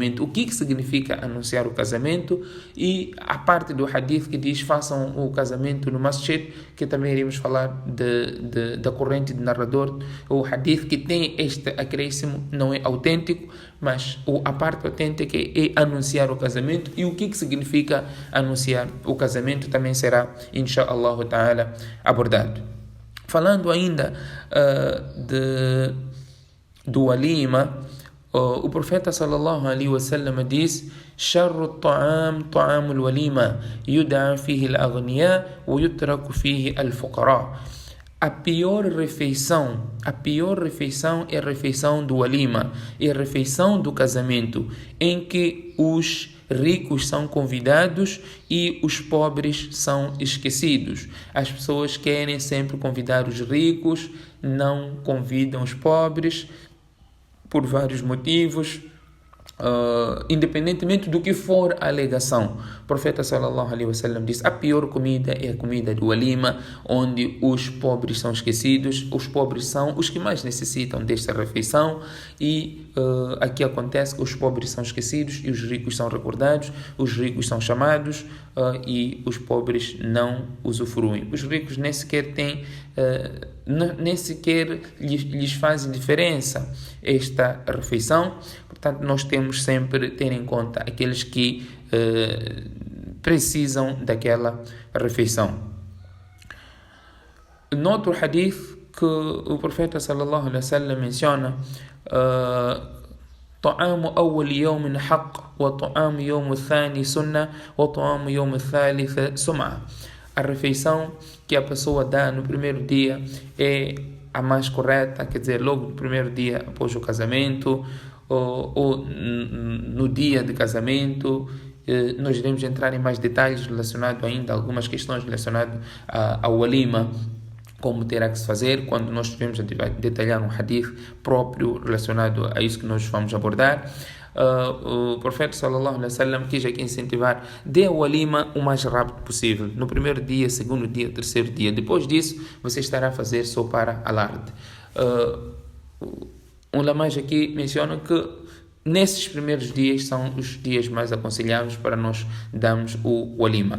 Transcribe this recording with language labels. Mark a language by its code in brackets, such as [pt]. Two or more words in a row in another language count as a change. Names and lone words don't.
[pt] O que significa anunciar o casamento? E a parte do hadith que diz façam o casamento no masjid, que também iremos falar da corrente de narrador. O hadith que tem este acréscimo não é autêntico, mas a parte autêntica é anunciar o casamento. E o que significa anunciar o casamento também será, [ar] إن شاء الله تعالى, [pt] abordado. Falando ainda do walima, o profeta [ar] صلى الله عليه وسلم diz: "شر الطعام طعام الوليمة يدعى فيها الأغنياء ويترك فيها الفقراء." [pt] A pior refeição é a refeição do walima, é a refeição do casamento, em que os ricos são convidados e os pobres são esquecidos. As pessoas querem sempre convidar os ricos, não convidam os pobres por vários motivos. Independentemente do que for a alegação, o profeta [ar] صلى الله عليه وسلم [pt] diz: a pior comida é a comida do walima, onde os pobres são esquecidos. Os pobres são os que mais necessitam desta refeição, e aqui acontece que os pobres são esquecidos e os ricos são recordados. Os ricos são chamados e os pobres não usufruem. Os ricos nem sequer têm, nem sequer lhes faz diferença esta refeição. Portanto, nós temos sempre ter em conta aqueles que precisam daquela refeição. Noutro hadith que o profeta [ar] صلى الله عليه وسلم menciona: طعام أول يوم حق وطعام يوم الثاني سنة وطعام يوم الثالث سمعة. [pt] A refeição que a pessoa dá no primeiro dia é a mais correta, quer dizer, logo no primeiro dia após o casamento, ou no dia de casamento. Nós iremos entrar em mais detalhes relacionados ainda a algumas questões relacionadas ao walima, como terá que se fazer, quando nós estivermos a detalhar um hadith próprio relacionado a isso que nós vamos abordar. O profeta [ar] صلى الله عليه وسلم [pt] quis aqui incentivar: dê o walima o mais rápido possível, no primeiro dia, segundo dia, terceiro dia. Depois disso você estará a fazer só para alarde. Um lamais aqui menciona que nesses primeiros dias são os dias mais aconselháveis para nós darmos o walima.